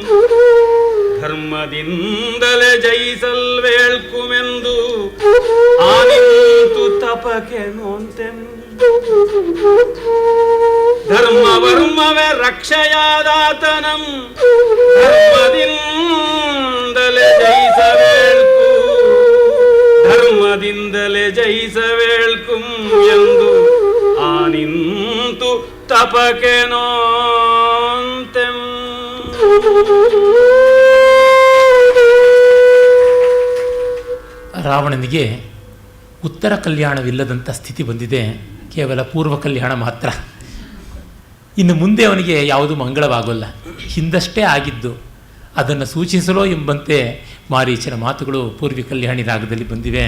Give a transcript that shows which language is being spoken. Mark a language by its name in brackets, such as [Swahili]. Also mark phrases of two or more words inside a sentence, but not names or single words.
[Kannada] ಧರ್ಮದಿಂದಲೇ ಜಯಿಸಲ್ವೇಳ್ಕುಮೆಂದು ಆನಿಂತು ತಪಕೆ ನೋಂತೆಂ ಧರ್ಮ ವರ್ಮವೇ ರಕ್ಷೆಯಾದಾತನಂ ಧರ್ಮದಿಂದಲೇ ಜಯಿಸವೇಳ್ಕು ಧರ್ಮದಿಂದಲೇ ಜಯಿಸವೇಳ್ಕುಂ ಎಂದು ಆನಿಂತು ತಪಕೆ ನೋಂತೆಂ. ರಾವಣನಿಗೆ ಉತ್ತರ ಕಲ್ಯಾಣವಿಲ್ಲದಂಥ ಸ್ಥಿತಿ ಬಂದಿದೆ, ಕೇವಲ ಪೂರ್ವ ಕಲ್ಯಾಣ ಮಾತ್ರ. ಇನ್ನು ಮುಂದೆ ಅವನಿಗೆ ಯಾವುದು ಮಂಗಳವಾಗೋಲ್ಲ. ಹಿಂದಷ್ಟೇ ಆಗಿದ್ದು ಅದನ್ನು ಸೂಚಿಸಲೋ ಎಂಬಂತೆ ಮಾರೀಚನ ಮಾತುಗಳು ಪೂರ್ವಿ ಕಲ್ಯಾಣಿ ರಾಗದಲ್ಲಿ ಬಂದಿವೆ.